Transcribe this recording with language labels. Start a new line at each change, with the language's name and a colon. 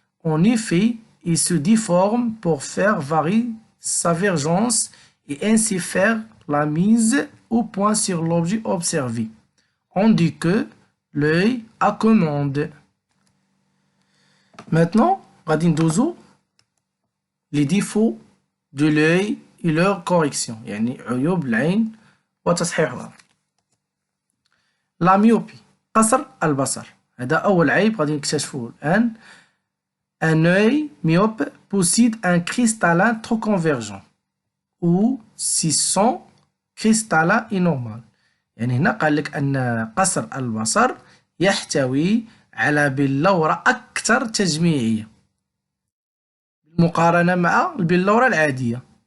French: En effet, il se déforme pour faire varier sa vergence et ainsi faire la mise au point sur l'objet observé. On dit que l'œil a commande. Maintenant,
Arabic: غادي ندوزو
French: les défauts de l'œil et leur correction،
Arabic: يعني عيوب العين وتصحيحها. لا ميوبي، قصر البصر، هذا أول عيب غادي نكتشفوه الآن.
French: Un œil myope possède un cristallin trop convergent ou si son cristallin est normal.
Arabic: يعني هنا قال لك أن قصر البصر يحتوي على بلورة أكثر تجميعية بالمقارنة مع البلورة العادية.